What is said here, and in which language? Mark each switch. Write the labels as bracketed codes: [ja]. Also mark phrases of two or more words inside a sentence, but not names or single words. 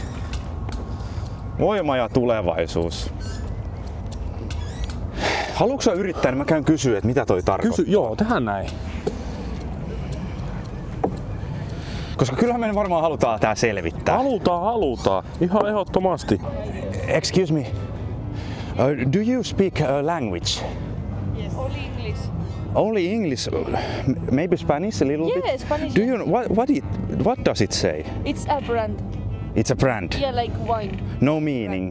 [fi] Voima ja tulevaisuus. Haluatko sä yrittää, niin mä käyn kysyä, että mitä toi tarkoittaa? Joo, tehdään näin. Koska kyllähän me varmaan halutaan tää selvittää. Halutaan. Ihan ehdottomasti. [en] Excuse me. Do you speak a language? Yes. Only English. Only English? Maybe Spanish a little bit? Yeah, Spanish. Do you what does it say? It's a brand. It's a brand. Yeah, like wine. No meaning.